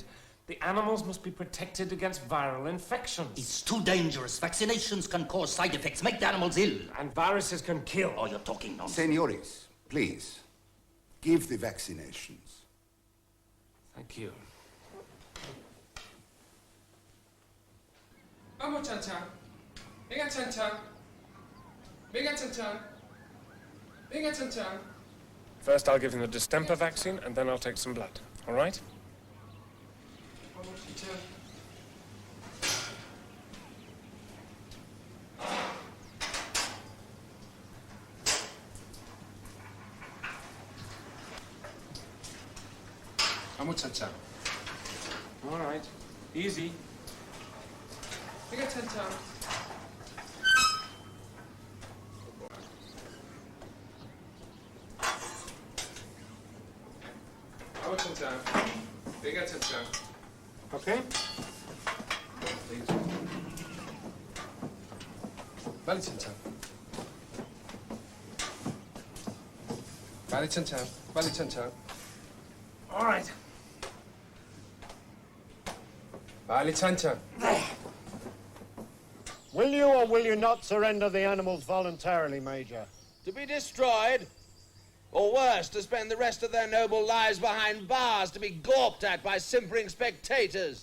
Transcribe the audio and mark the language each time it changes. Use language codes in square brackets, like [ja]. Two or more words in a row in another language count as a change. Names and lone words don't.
[en] The animals must be protected against viral infections. It's too dangerous. Vaccinations can cause side effects, make the animals ill. And viruses can kill. Oh, you're talking nonsense. Senores, please, give the vaccinations. Thank you. [es] Vamos, Chan Chan. Venga, Chan Chan. Venga, Chan Chan. Venga, Chan Chan. [en] First, I'll give him the distemper vaccine, and then I'll take some blood. All right? [es] Vamos, Chan Chan. Vamos, Chan Chan. [en] All right. Easy. [es] Venga, Chan Chan. Vamos, Chan Chan. Venga, Chan Chan. [en] Okay. [es] Vale, Chan Chan. Vale, Chan Chan. Vale, Chan Chan. All right. Vale, Chan Chan. [en] Will you or will you not surrender the animals voluntarily, Major? To be destroyed, or worse, to spend the rest of their noble lives behind bars to be gawped at by simpering spectators.